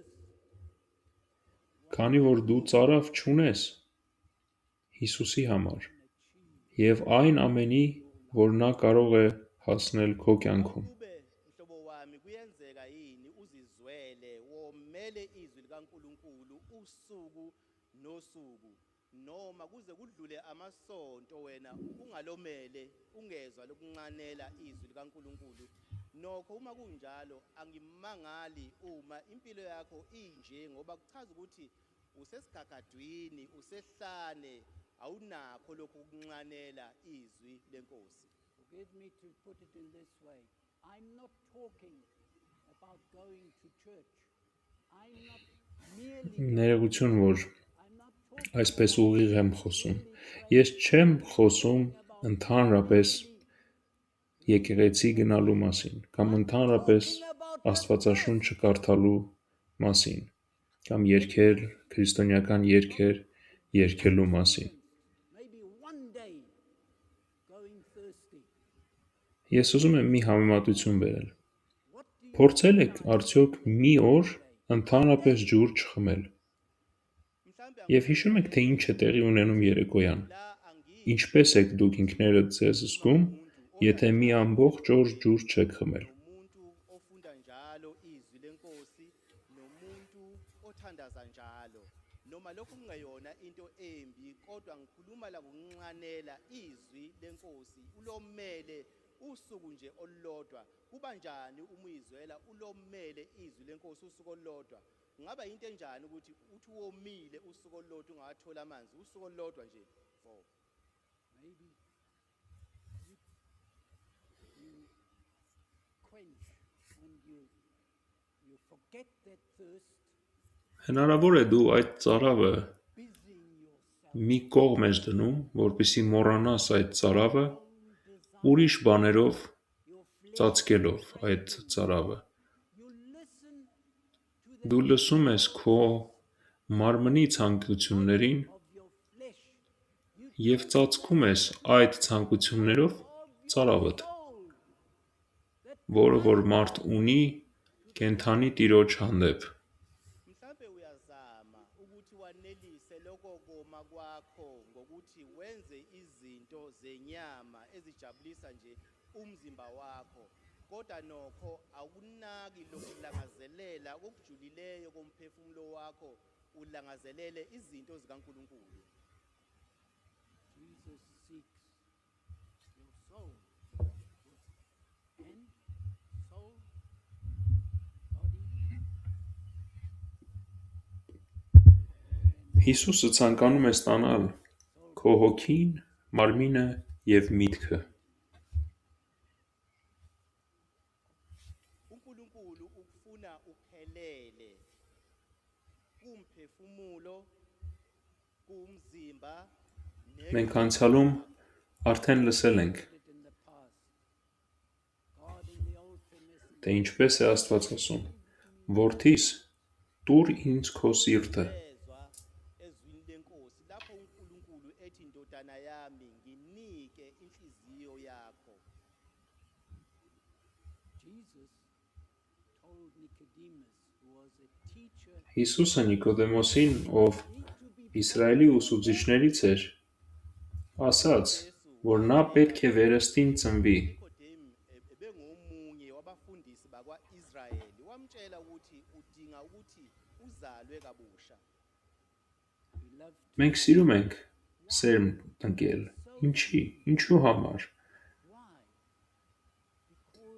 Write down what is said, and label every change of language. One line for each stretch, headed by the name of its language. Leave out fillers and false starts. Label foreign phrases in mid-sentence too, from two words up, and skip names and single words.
English: for Jesus
Armenian: քանի որ դու ծարավ չունես Հիսուսի համար և այն ամենի, որ նա կարող է հասնել քո կյանքում։
Zulu: Kube mhlobo wami kuyenzeka yini uzizwele womele izwi likaNkuluNkulu usuku nosuku noma kuze kudlule amasonto wena ungalomele ungezwa lokunxanela izwi likaNkuluNkulu nokho uma kunjalo angimangali uma impilo yakho inje ngoba kuchaza ukuthi usesigagadwini usehlane awunakho lokho kunxanela izwi lenkosi.
English: Forgive me to put it in this way. I'm not talking about going to church. I'm not merely
Armenian: Ներողություն, որ
English: I'm not talking
Armenian: այսպես ուղիղ եմ խոսում։ Ես չեմ խոսում ընդհանրապես եկեղեցի գնալու մասին, կամ ընդհանրապես Աստվածաշունչը կարդալու մասին, կամ երգեր, քրիստոնեական երգեր երգելու մասին։
English: maybe one day going thirsty.
Armenian: Ես ուզում եմ մի համեմատություն բերել։
English: What do you
Armenian: Փորձել եք արդյոք մի օր ընդհանրապես ջուր չխմել։
Zulu: Mhlambe
Armenian: Եվ հիշում եք, թե ինչ է տեղի ունենում երեկոյան։
Zulu: la angi
Armenian: Ինչպես եք դուք ինքներդ ձեզ զգում, եթե մի ամբողջ օր ջուր չեք խմել։
Zulu: nomuntu ofunda njalo izwi lenkosi nomuntu othandaza njalo noma lokhu kungeyona into embi kodwa ngikhuluma la ngokunxanela izwi lenkosi ulomele usuku nje olulodwa kuba njani uma uyizwela ulomele izwi lenkosi usuku olulodwa kungaba into enjani ukuthi uthi womile usuku olulodwa ungathola amanzi usuku olulodwa nje for
English: maybe you quench and you forget that thirst,
Armenian: Հնարավոր է դու այդ ծարավը
English: busying yourself
Armenian: մի կողմ ես դնում, որպեսզի մոռանաս այդ ծարավը, ուրիշ բաներով
English: your flesh.
Armenian: ծածկելով այդ ծարավը։
English: You listen to the
Armenian: Դու լսում ես քո մարմնի ցանկություններին
English: of your flesh. You
Armenian: և ծածկում ես այդ ցանկություններով ծարավդ,
English: soul that
Armenian: որը որ մարդ ունի կենթանի տիրոջ հանդեպ։
Zulu: mhlambe uyazama ukuthi wanelise lokho koma kwakho ngokuthi wenze izinto zenyama ezijabulisa nje umzimba wakho kodwa nokho akunaki lokulangazelela okujulileyo komphefumulo wakho ulangazelele izinto zikaNkuluNkulu.
English: Jesus seeks your soul. And soul, body,
Armenian: Հիսուսը ցանկանում է ստանալ քո հոգին, մարմինը և միտքը։
Zulu: uNkulunkulu ukufuna uphelele kumphefumulo kumzimba
Armenian: Մենք անցյալում արդեն լսել ենք,
English: it in the past. God in the Old Testament
Armenian: թե ինչպես է Աստված ասում. «Որդիս, տուր ինձ քո սիրտը»։
Zulu: ezwa ezwini lenkosi lapho uNkulunkulu ethi ndodana yami nginike inhliziyo yakho.
English: Jesus told Nicodemus, who was a teacher,
Armenian: Հիսուսը Նիկոդեմոսին, ով
English: need to be
Armenian: Իսրայելի ուսուցիչներից էր, ասաց, որ նա պետք է վերստին ծնվի։
Zulu: Nikodemu ebengomunye wabafundisi bakwa-Israyeli wamtshela ukuthi udinga ukuthi uzalwe kabusha.
English: we love
Armenian: Մենք սիրում ենք սերմ տնկել։ Ինչի՞, ինչու համար։
English: why? Because